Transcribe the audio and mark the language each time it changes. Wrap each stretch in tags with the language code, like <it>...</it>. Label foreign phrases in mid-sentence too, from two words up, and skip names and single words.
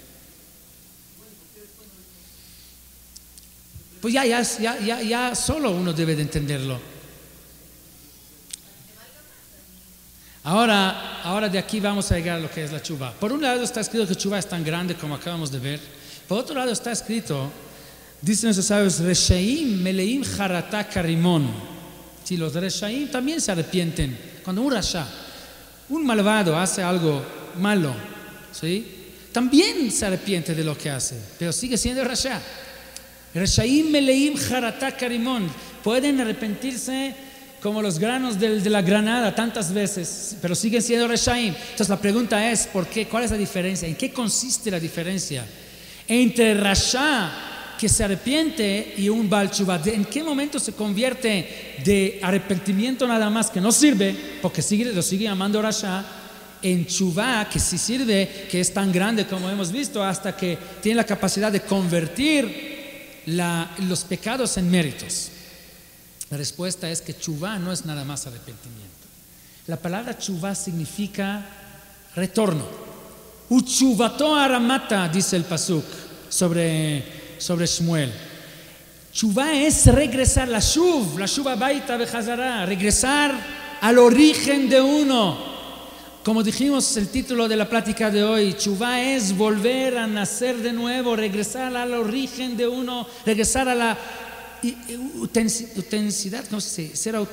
<es>Pues ya solo uno debe de entenderlo. Ahora de aquí vamos a llegar a lo que es la tshuva. Por un lado está escrito que tshuva es tan grande como acabamos de ver. Por otro lado está escrito, dicen nuestros sabios,</es> <he>רשעים מלאים חרטה כרימון.</he> <es>Si los Reshaim también se arrepienten. Cuando un rasha, un malvado hace algo malo, ¿sí? También se arrepiente de lo que hace, pero sigue siendo rasha.</es> <he>רשעים מלאים חרטה כרימון.</he> <es>Pueden arrepentirse como los granos de la granada tantas veces, pero siguen siendo reshaim. Entonces la pregunta es, ¿por qué? ¿Cuál es la diferencia? ¿En qué consiste la diferencia entre rasha que se arrepiente y un</es> <he>בעל תשובה?</he> <es>¿En qué momento se convierte de arrepentimiento nada más que no sirve, porque lo sigue llamando rasha, en Tshuva que sí sirve, que es tan grande como hemos visto, hasta que tiene la capacidad de convertir los pecados en méritos? La respuesta es que Tshuva no es nada más arrepentimiento. La palabra Tshuva significa retorno.</es> <he>ותשובתו הרמתה,</he> <es>dice el pasuk sobre Shmuel. Tshuva es regresar,</es> <he>לשוב הביתה וחזרה,</he> <es>regresar al origen de uno. Como dijimos el título de la plática de hoy, Tshuva es volver a nacer de nuevo, regresar al origen de uno, regresar a la autenticidad, ¿cómo se dice?</es>